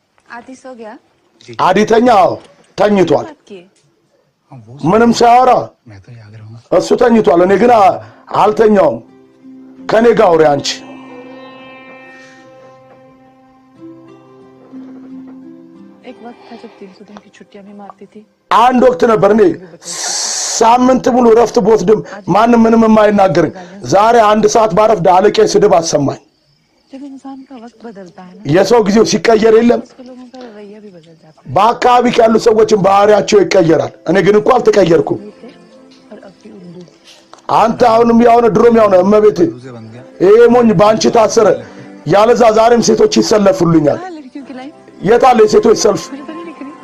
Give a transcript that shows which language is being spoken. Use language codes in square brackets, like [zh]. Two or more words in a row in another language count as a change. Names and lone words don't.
[hi] आदि सो गया [am] አዲተኛ ተኝቷል [hi] बात किए [am] ምንም ሳያወራ [hi] मैं तो जाग रहा हूँ [am] እሱ ተኝቷል እኔ ግን አልተኛውም ከኔ ጋር አውሪ አንቺ [hi] एक वक्त था जब 300 दिन की छुट्टियां भी मारती थी [am] አንድ ወቅት ነበር እኔ ሳምንት ሙሉ ረፍት ቦትድም ማንም ምንም የማይናገርኝ ዛሬ አንድ ሰዓት ባረፍድ አለቄ ስድብ አሰማኝ [hi] जब इंसान का वक्त बदलता है ना [am] የሰው ጊዜው ሲቀየር የለም [hi] उसके लोगों का रवैया भी बदल जाता [am] በአካባቢ ያሉ ሰዎችን ባህሪያቸው ይቀየራል እኔ ግን እኮ አልተቀየርኩም [hi] है और अब भी उल्लू [am] አንተ አሁንም ያውነ ድሮም ያውነ እመቤቴ [hi] से बन गया [am] ይሄ ሞኝ ባንቺ ታሰረ ያለዛ ዛሬም ሴቶች ይሰለፉልኛል [hi] हाँ लड़कियों की लाइफ [am] የታለ የሴቶች ሰልፍ [hi] मुझे तो नहीं दिख रही